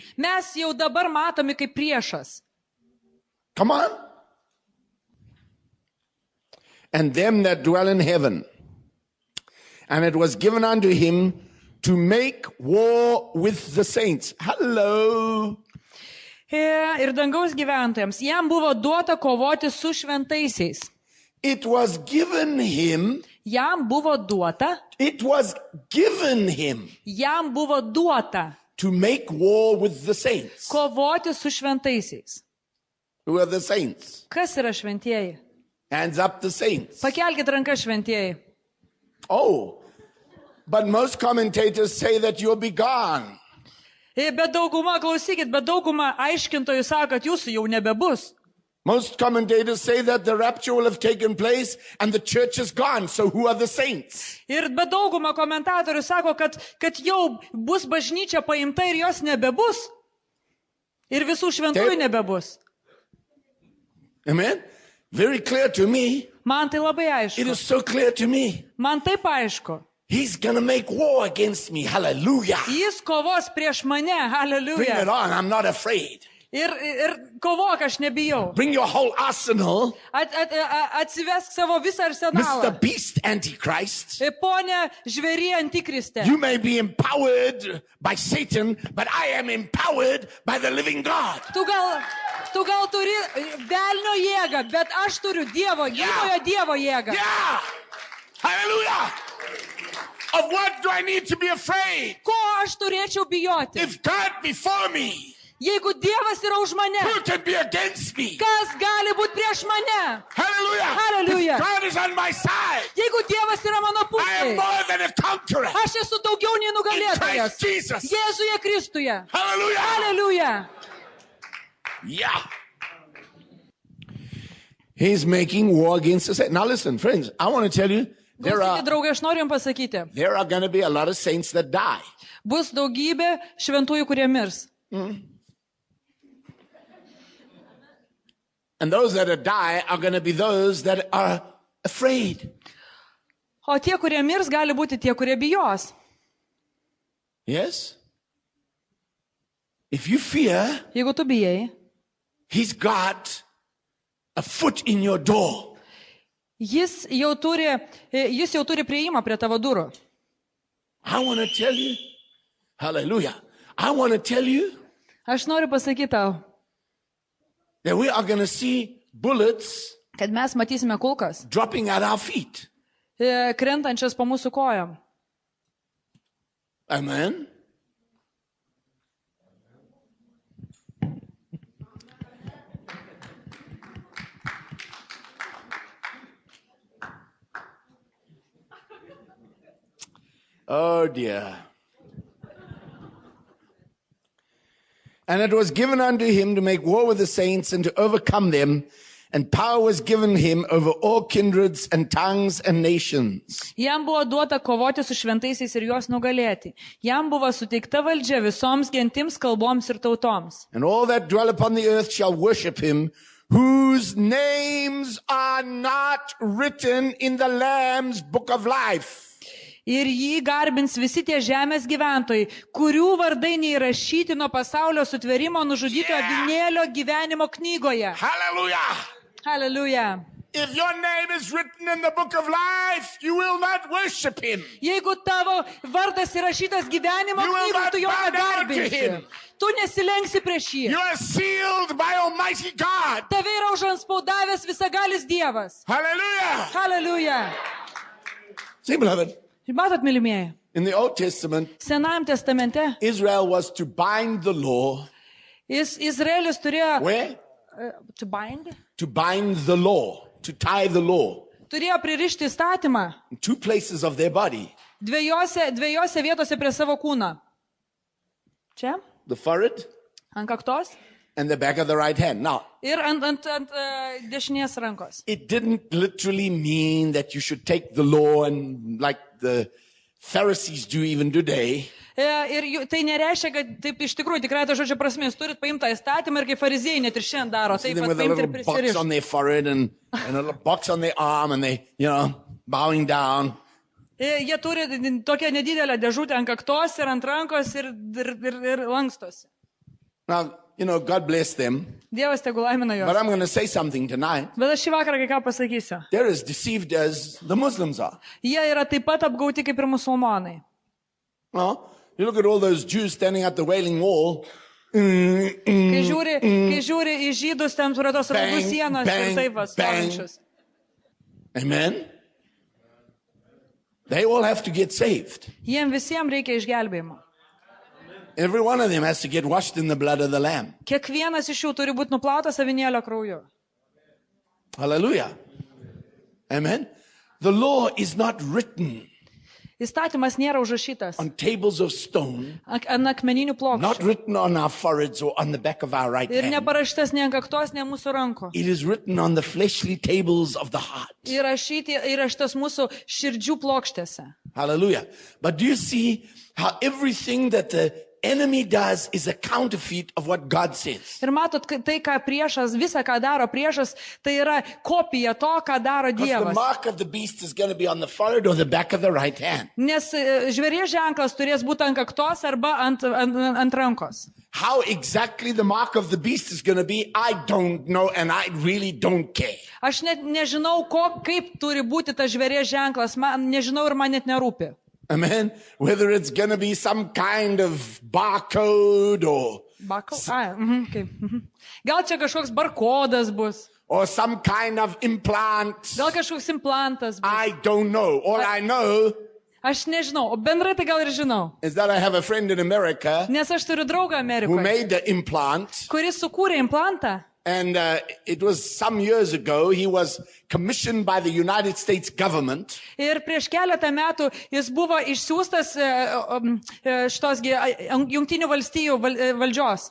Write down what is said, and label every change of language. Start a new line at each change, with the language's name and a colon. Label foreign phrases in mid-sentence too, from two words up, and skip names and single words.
Lithuanian: Mes jau dabar matomi kaip priešas.
English: Come on. And them that dwell in heaven. And it was given unto him to make war with the saints. Hello.
Lithuanian: Ir dangaus gyventojams. Jam buvo duota kovoti su šventaisiais.
English: It was given him.
Lithuanian: Jam buvo duota.
English: It was given him
Lithuanian: Jam buvo duota
English: to make war with the saints.
Lithuanian: kovoti su šventaisiais.
English: Who are the saints?
Lithuanian: Kas yra šventieji?
English: Hands up, the saints.
Lithuanian: Pakelkit rankas šventieji.
English: Oh, but most commentators say that you'll be gone.
Lithuanian: Bet dauguma, klausykit, bet dauguma aiškintojų sako, kad jūsų jau nebebus.
English: Most commentators say that the rapture will have taken place and the church is gone. So who are the saints?
Lithuanian: Ir bet dauguma komentatorių sako, kad jau bus bažnyčia paimta ir jos nebebus. Ir visų šventųjų nebebus.
English: Amen? Very clear to me.
Lithuanian: Man tai labai
English: It
Lithuanian: aišku.
English: is so clear to me.
Lithuanian: Man taip aišku.
English: He's going to make war against me. Hallelujah.
Lithuanian: Jis kovos prieš mane.
English: Bring it Hallelujah. on. I'm not afraid.
Lithuanian: Ir kovok, aš nebijau.
English: Bring your whole arsenal.
Lithuanian: Atsivesk savo visą
English: Mr.
Lithuanian: arsenalą.
English: Beast Antichrist.
Lithuanian: Pone žvėry antikriste.
English: You may be empowered by Satan, but I am empowered by the living God.
Lithuanian: Tu gal turi velnio jėgą, bet aš turiu Dievo, gyvojo Dievo jėgą.
English: Yeah. Hallelujah. Of what do I need to be afraid?
Lithuanian: Ko aš turėčiau bijoti?
English: If God before me,
Lithuanian: Jeigu Dievas yra už mane,
English: who can be against me?
Lithuanian: kas gali būti prieš mane?
English: Hallelujah. Hallelujah. If God is on my side,
Lithuanian: Jeigu Dievas yra mano
English: I am
Lithuanian: pusėje,
English: more than a conqueror.
Lithuanian: aš esu daugiau nei
English: In
Lithuanian: nugalėtojas.
English: Christ Jesus.
Lithuanian: Jėzuje Kristuje.
English: Hallelujah. Hallelujah. Yeah. He's making war against us. Now listen, friends, I want to tell you,
Lithuanian: Klausykit, draugai, aš noriu jums pasakyti.
English: there are going to be a lot of saints that die.
Lithuanian: Bus daugybė šventųjų, kurie mirs.
English: And those that die are going to be those that are afraid.
Lithuanian: O tie, kurie mirs, gali būti tie, kurie bijos.
English: Yes? If you fear,
Lithuanian: Jeigu tu bijai,
English: he's got a foot in your door.
Lithuanian: jis jau turi prieimą prie tavo durų.
English: I want to tell you, hallelujah, I want to tell you
Lithuanian: Aš noriu pasakyti tau,
English: that we are going to see bullets
Lithuanian: kad mes matysime kulkas,
English: dropping at our feet.
Lithuanian: krentančias po mūsų kojom.
English: Amen. Oh dear. And it was given unto him to make war with the saints and to overcome them. And power was given him over all kindreds and tongues and nations.
Lithuanian: Jam buvo duota kovoti su šventaisiais ir juos nugalėti. Jam buvo suteikta valdžia visoms gentims, kalboms ir tautoms.
English: And all that dwell upon the earth shall worship him, whose names are not written in the Lamb's book of life.
Lithuanian: Ir jį garbins visi tie žemės gyventojai, kurių vardai neįrašyti nuo pasaulio sutvėrimo nužudyto avinėlio gyvenimo knygoje.
English: Hallelujah. Hallelujah. If your name is written in the book of life, you will not worship him.
Lithuanian: Jeigu tavo vardas įrašytas gyvenimo
English: You will
Lithuanian: knygoje,
English: not
Lithuanian: tu jo
English: bow down to
Lithuanian: negarbinsi.
English: him.
Lithuanian: Tu nesilenksi prieš jį.
English: You are sealed by Almighty God.
Lithuanian: Tave yra užanspaudavęs visagalis Dievas.
English: Hallelujah. Hallelujah. See, beloved,
Lithuanian: Matot, mylimieji,
English: in the Old Testament,
Lithuanian: Senajame testamente
English: Israel was to bind the law.
Lithuanian: Izraelis turėjo
English: Where? to bind? To bind the law, to tie the law
Lithuanian: Turėjo pririšti įstatymą
English: in two places of their body.
Lithuanian: dviejose vietose prie savo kūną. Čia,
English: The forehead
Lithuanian: ant kaktos
English: and the back of the right hand. Now,
Lithuanian: ir ant dešinės rankos.
English: it didn't literally mean that you should take the law and like the Pharisees do even today.
Lithuanian: Ir tai nereiškia, kad taip iš tikrųjų tikrai to žodžio prasme, jūs turit paimti tą įstatymą ir kaip fariziejai net ir šiandien daro.
English: See
Lithuanian: Taip
English: them
Lithuanian: pat
English: with a
Lithuanian: paimti ir
English: little box on
Lithuanian: prisirišti.
English: their forehead and a little box on their arm and they, bowing down.
Lithuanian: Jie turi tokią nedidelę dėžutę ant kaktos ir ant rankos ir lankstosi.
English: Now, God bless them.
Lithuanian: Dievas tegul laimina
English: But
Lithuanian: juos.
English: I'm going to say something tonight.
Lithuanian: Bet aš šį vakarą kai ką pasakysiu.
English: They're as deceived as the Muslims are.
Lithuanian: Jie yra taip pat apgauti kaip ir musulmonai.
English: Oh, you look at all those Jews standing at the Wailing Wall.
Lithuanian: Kai žiūri į žydus ten prie tos raudų
English: Bang,
Lithuanian: sienos
English: bang,
Lithuanian: ir taip
English: bang.
Lithuanian: stovinčius.
English: Amen. They all have to get saved.
Lithuanian: Jiem visiems reikia išgelbėjimo.
English: Every one of them has to get washed in the blood of the Lamb.
Lithuanian: Kiekvienas iš jų turi būti nuplautas avinėlio krauju.
English: Hallelujah. Amen. The law is not written
Lithuanian: Įstatymas nėra užrašytas
English: on tables of stone,
Lithuanian: ant akmeninių
English: not
Lithuanian: plokščių.
English: written on our foreheads or on the back of our right
Lithuanian: Ir
English: hand.
Lithuanian: neparašytas nei ant kaktos, nei ant mūsų rankų.
English: It is written on the fleshly tables of the heart.
Lithuanian: Įrašytas mūsų širdžių plokštėse.
English: Hallelujah. But do you see how everything that the enemy does is a counterfeit of what God says?
Lithuanian: Ir matot, tai, ką priešas, visą, ką daro priešas, tai yra kopija to, ką daro
English: Because the
Lithuanian: Dievas.
English: mark of the beast is going to be on the forehead or the back of the right hand.
Lithuanian: Nes žvėries ženklas turės būti ant kaktos arba ant rankos.
English: How exactly the mark of the beast is going to be, I don't know, and I really don't care.
Lithuanian: Aš net nežinau, kaip turi būti tas žvėries ženklas, nežinau ir man net nerūpi.
English: Amen. Whether it's going to be some kind of barcode or
Lithuanian: Gal čia kažkoks barkodas bus,
English: or some kind of implant.
Lithuanian: gal kažkoks implantas bus.
English: I don't know. All I know
Lithuanian: Aš nežinau, o bendrai tai gal ir žinau.
English: is that I have a friend in America
Lithuanian: Nes aš turiu draugą
English: who
Lithuanian: Amerikoje,
English: made the implant.
Lithuanian: kuris sukūrė implantą.
English: And it was some years ago. He was commissioned by the United States government
Lithuanian: Ir prieš keletą metų jis buvo išsiųstas šitosgi Jungtinių valstijų valdžios.